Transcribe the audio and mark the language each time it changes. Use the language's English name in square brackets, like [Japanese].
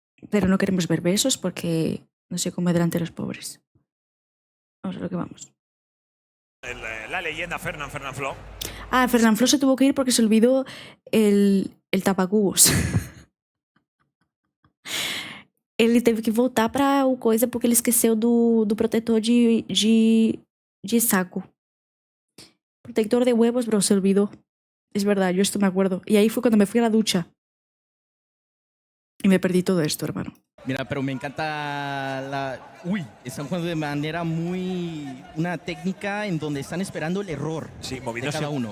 [Spanish] Pero no queremos ver besos porque no se come delante de los pobres. Vamos a lo que vamos. La leyenda Fernán Flo. Fernán Flo se tuvo que ir porque se olvidó el tapacubos. [Portuguese] Ele teve que voltar pra coisa porque ele esqueceu do protetor de saco. [Spanish] Protector de huevos, bro, se olvidó. Es verdad, yo esto me acuerdo. Y ahí fue cuando me fui a la ducha. Y me perdí todo esto, hermano. Mira, pero me encanta la... están jugando de manera muy... Una técnica en donde están esperando el error de cada uno.